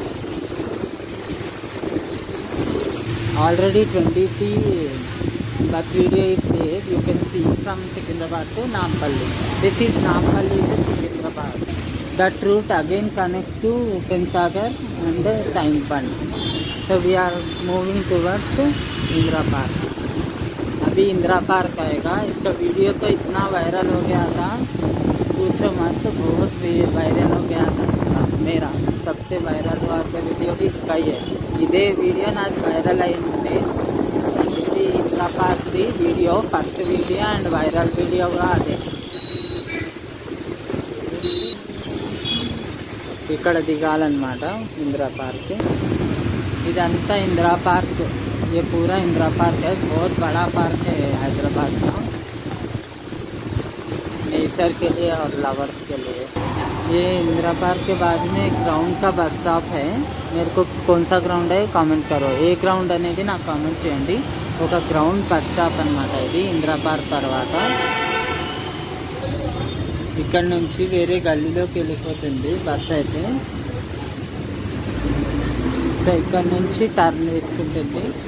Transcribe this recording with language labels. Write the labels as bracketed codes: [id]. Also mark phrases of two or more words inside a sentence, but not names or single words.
[en] Already 20 bus video is there. You can see from Secunderabad to Nampally. This is Nampally to Secunderabad. That route again connects to Sensagar and Tank Bund. So we are moving towards इंदिरा पार्क. [hi] अभी इंदिरा पार्क आएगा. इसका वीडियो तो इतना वायरल हो गया था, पूछो मत, बहुत वायरल हो गया था. मेरा सबसे वायरल हुआ वीडियो भी इसका ही है. [te] ఇదే వీడియో నాది వైరల్ అయి ఉంటే ఇది ఇందిరా పార్క్ది వీడియో [en] first video and viral [te] వీడియోగా అదే. ఇక్కడ దిగాలన్నమాట इंदिरा पार्क. [hi] इधंता इंदिरा पार्क, ये पूरा इंदिरा पार्क है. बहुत बड़ा पार्क है हैदराबाद का, नेचर के लिए और लवर्स के लिए. ये इंदिरा पार्क के बाद में एक ग्राउंड का बस स्टॉप है. मेरे को कौन सा ग्राउंड है కామెంట్ करो. [te] ఏ గ్రౌండ్ అనేది నాకు కామెంట్ చేయండి. ఒక గ్రౌండ్ బస్ స్టాప్ అన్నమాట ఇది ఇందిరా పార్క్ తర్వాత. ఇక్కడ నుంచి వేరే గల్లీలోకి వెళ్ళిపోతుంది బస్ అయితే. సో ఇక్కడ నుంచి టర్న్ తీసుకుంటుంది.